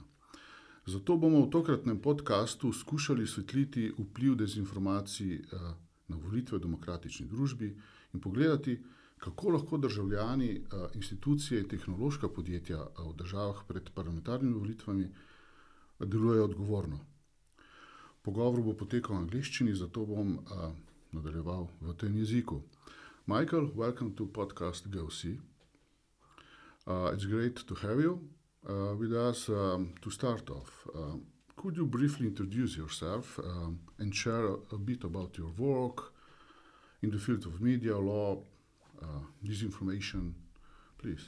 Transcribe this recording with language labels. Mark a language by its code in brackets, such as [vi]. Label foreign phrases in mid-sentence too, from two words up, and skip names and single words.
[sl] Zato bomo v tokratnem podcastu skušali svetliti vpliv dezinformacij na volitve v demokratični družbi in pogledati, kako lahko državljani, institucije in tehnološka podjetja v državah pred parlamentarnimi volitvami delujejo odgovorno. Pogovor bo potekal v angleščini, zato bom nadaljeval v tem jeziku. [en] Michael, welcome to podcast GOVSI. It's great to have you with us. To start off, could you briefly introduce yourself and share a bit about your work in the field of media, law, disinformation, please?